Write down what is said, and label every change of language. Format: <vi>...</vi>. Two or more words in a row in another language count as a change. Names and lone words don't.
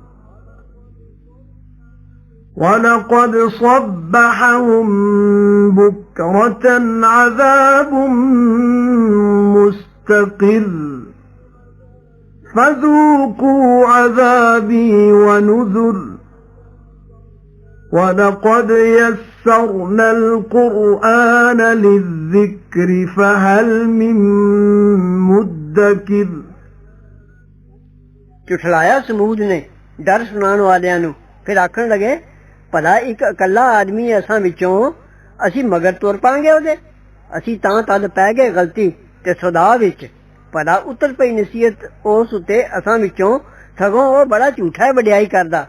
<ar>ولقد صبحهم بكرة عذاب مستقر فذوقوا عذابي ونذر وَلَقَدْ يَسَّرْنَا الْقُرْآنَ لِلذِّكْرِ فَهَلْ مِن مُّدَّكِرٍ</ar> <pa>ਝੁਠਲਾਇਆ ਸਮੂਦ ਨੇ ਡਰ ਸੁਣਾਉਣ ਵਾਲਿਆਂ ਨੂੰ। ਫਿਰ ਆਖਣ ਲਗੇ, ਭਲਾ ਇੱਕ ਇਕੱਲਾ ਆਦਮੀ ਅਸਾਂ ਵਿੱਚੋਂ ਅਸੀਂ ਮਗਰ ਤੁਰ ਪਾਂਗੇ ਉਹਦੇ? ਅਸੀਂ ਤਾਂ ਤਦ ਪੈ ਗਏ ਗਲਤੀ ਤੇ ਸੁਦਾ ਵਿੱਚ। ਭਲਾ ਉਤਰ ਪਈ ਨਸੀਹਤ ਉਸ ਉੱਤੇ ਅਸਾਂ ਵਿੱਚੋਂ, ਸਗੋਂ ਉਹ ਬੜਾ ਝੂਠਾ ਹੈ ਵਡਿਆਈ ਕਰਦਾ।</pa>